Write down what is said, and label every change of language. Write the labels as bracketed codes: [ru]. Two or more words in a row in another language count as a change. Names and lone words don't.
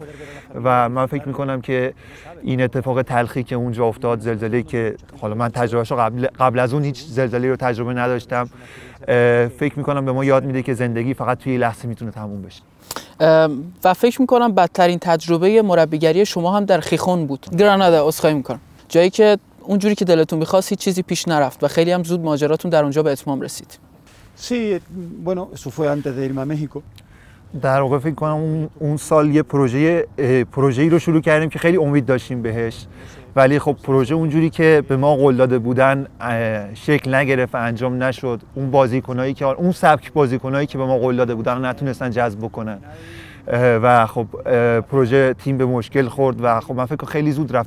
[fa] و من فکر می‌کنم که این اتفاق تلخی که اونجا افتاد، زلزله‌ای که حالا من تجربه‌اشو قبل از اون هیچ زلزله‌ای رو تجربه نداشتم، فکر میکنم به ما یاد میده که زندگی فقط توی لحظه میتونه تموم بشه. و فکر میکنم بدترین تجربه مربیگری شما هم در خیخون بود، گرانادا. عذرخواهی میکنم، جایی که اونجوری که دلتون میخواست هیچ چیزی پیش نرفت و خیلی هم زود ماجراتون در اونجا به اتمام رسید. [es] Sí, bueno, eso fue antes de irme a México. [fa] در واقع فکر کنم اون سال یه پروژه‌ای رو شروع کردیم که خیلی امید داشتیم بهش، ولی خب پروژه اونجوری که به ما قول داده بودن شکل نگرفت و انجام نشد. اون سبک بازیکنایی که به ما قول داده بودن نتونستن جذب بکنن و خب پروژه تیم به مشکل خورد و خب من فکر کنم خیلی زود رفتم.